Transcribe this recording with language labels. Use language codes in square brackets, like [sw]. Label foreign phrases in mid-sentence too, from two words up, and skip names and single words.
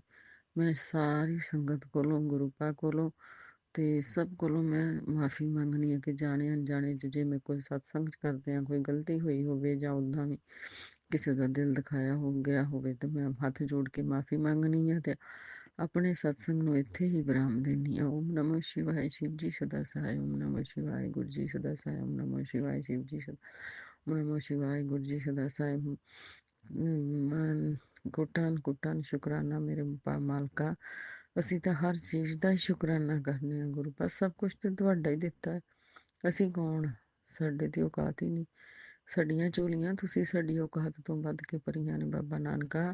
[pa] ਮੈਂ ਸਾਰੀ ਸੰਗਤ ਕੋਲੋਂ ਗੁਰੂ ਪਾ ਕੋਲੋਂ ਤੇ ਸਭ ਕੋਲੋਂ ਮੈਂ ਮਾਫੀ ਮੰਗਣੀ ਹੈ ਕਿ ਜਾਣੇ ਅਣਜਾਣੇ ਜੇ ਮੈਂ ਕੋਈ ਸਤਸੰਗ ਕਰਦੇ ਆ ਕੋਈ ਗਲਤੀ ਹੋਈ ਹੋਵੇ ਜਾਂ ਉੱਦਾਂ ਵੀ ਕਿਸੇ ਦਾ ਦਿਲ ਦਿਖਾਇਆ ਹੋ ਗਿਆ ਹੋਵੇ ਤੇ ਮੈਂ ਹੱਥ ਜੋੜ ਕੇ ਮਾਫੀ ਮੰਗਣੀ ਹੈ ਤੇ ਆਪਣੇ ਸਤਸੰਗ ਨੂੰ ਇੱਥੇ ਹੀ ਵਿਰਾਮ ਦੇਣੀ ਆ। [hi] ओम नमः शिवाय शिव जी सदा सहाय। ओम नमः शिवाय गुरु जी सदा सहाय। ओम नमः शिवाय शिव जी सदा ओम नमः शिवाय गुरु जी सदा सहाय। [pa] ਕੋਟਾਨ ਸ਼ੁਕਰਾਨਾ ਮੇਰੇ ਮਾਲਕਾ। ਅਸੀਂ ਤਾਂ ਹਰ ਚੀਜ਼ ਦਾ ਹੀ ਸ਼ੁਕਰਾਨਾ ਕਰਨੇ ਆ ਗੁਰੂ ਪਾਸ, ਸਭ ਕੁਝ ਤੇ ਤੁਹਾਡਾ ਹੀ ਦਿੱਤਾ ਹੈ। ਅਸੀਂ ਕੌਣ, ਸਾਡੇ ਤੇ ਔਕਾਤ ਹੀ ਨਹੀਂ। ਸਾਡੀਆਂ ਝੋਲੀਆਂ ਤੁਸੀਂ ਸਾਡੀ ਔਕਾਤ ਤੋਂ ਵੱਧ ਕੇ ਭਰੀਆਂ ਨੇ ਬਾਬਾ ਨਾਨਕਾ।